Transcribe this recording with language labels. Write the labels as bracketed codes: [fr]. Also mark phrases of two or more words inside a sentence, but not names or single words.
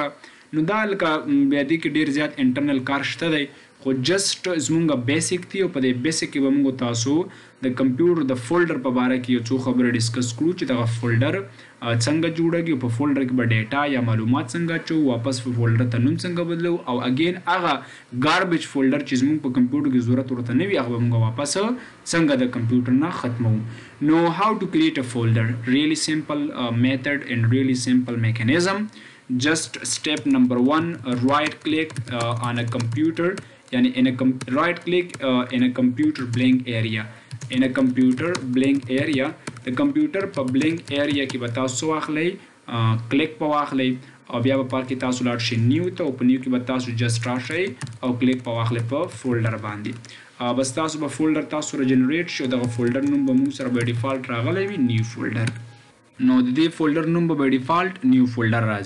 [ps] نو دا لکه بیا دې کې ډیر زیات انټرنل کار شته دی خو جسټ زمونږ بیسیک دی او په دې بیسیک کې به موږ تاسو د کمپیوټر د فولډر په باره کې یو څو خبرې ډسکس کړو چې دغه فولډر څنګه جوړیږي په فولډر کې به ډیټا یا معلومات څنګه اچو واپس په فولډر ته نوم څنګه بدلو او اگین هغه ګاربیج فولډر چې زموږ په کمپیوټر کې ضرورت ورته نه وي هغه به موږ واپس څنګه د کمپیوټر نه ختمو نو [en] how to create a folder really simple method and really simple mechanism just step number 1 right click on a computer yani right click in a computer blank area in a computer blank area the computer [ps] په [en] blank area [ps] کې به تاسو واخلئ کلیک په واخلئ او بیا به پکې تاسو لاړ شئ نیو ته او په نیو کې به تاسو جسټ راشئ او کلیک په واخلئ په فولډر باندې بس تاسو به فولډر تاسو را جنریټ شي دغه فولډر نوم به موږ سره به ډیفالت راغلی وي [en] new folder. [ps] نو د دې فولډر نوم به [en] default new folder [ps] راځي.